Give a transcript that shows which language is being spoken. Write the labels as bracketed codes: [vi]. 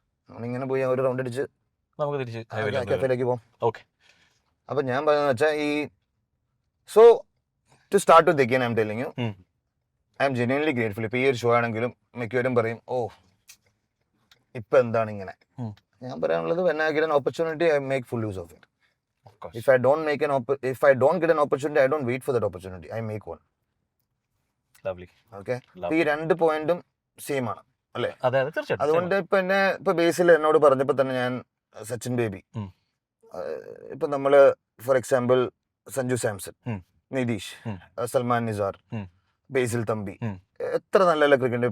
[ml] നമ്മളിങ്ങനെ പോയി ഒരു റൗണ്ട് അടിച്ച് നമുക്ക് തിരിച്ച് കഫേയിലേക്ക് പോകാം. അപ്പൊ ഞാൻ പറയുന്നത് വെച്ചാൽ ഈ [en] So to start with again I'm telling you, I'm genuinely grateful. [ml] ഇപ്പൊ ഈ ഒരു ഷോ ആണെങ്കിലും മിക്കവരും പറയും, ഓ ഇപ്പൊ എന്താണ് ഇങ്ങനെ. ഞാൻ പറയാനുള്ളത്, [en] when I get an opportunity, I make full use of it. If I don't get an opportunity, I don't wait for that opportunity, I make one. [ml] Okay, ഈ രണ്ട് പോയിന്റും സെയിം ആണ് അല്ലേ? അതുകൊണ്ട് ഇപ്പൊ എന്നെ ഇപ്പൊ ബേസിൽ എന്നോട് പറഞ്ഞപ്പോ തന്നെ ഞാൻ സച്ചിൻ ബേബി, ഇപ്പൊ നമ്മള് ഫോർ എക്സാമ്പിൾ സഞ്ജു സാംസൺ, നിതീഷ്, സൽമാൻ നിസാർ, ബേസിൽ തമ്പി, എത്ര നല്ല നല്ല ക്രിക്കറ്റ്.